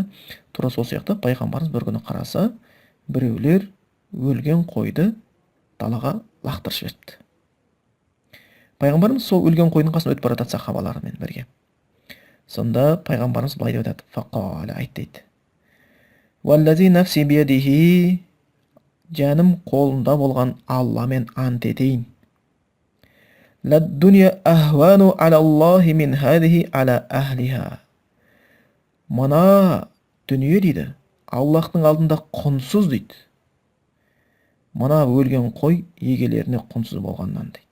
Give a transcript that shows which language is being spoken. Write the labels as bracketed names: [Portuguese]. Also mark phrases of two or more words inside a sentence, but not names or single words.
[Kazakh] Тура сол сияқты пайғамбарымыз бір күні қараса, біреулер өлген қойды далаға лақтырып жіберіпті. Пайғамбарымыз сол өлген қойдың қасына өтіп бара жатады сахабаларымен бірге. Сонда пайғамбарымыз былай деп айтады: "Фақала", айт дейді. [Arabic] "والذي نفسي بيده", [Kazakh] жаным қолында болған Алламен ант етейін. [Arabic] "للدنيا أهون على الله من هذه على أهلها". [Kazakh] Мына дүние дейді, Аллахтың алдында құнсыз дейді. Мына өлген қой егелеріне құнсыз болғаннан дейді.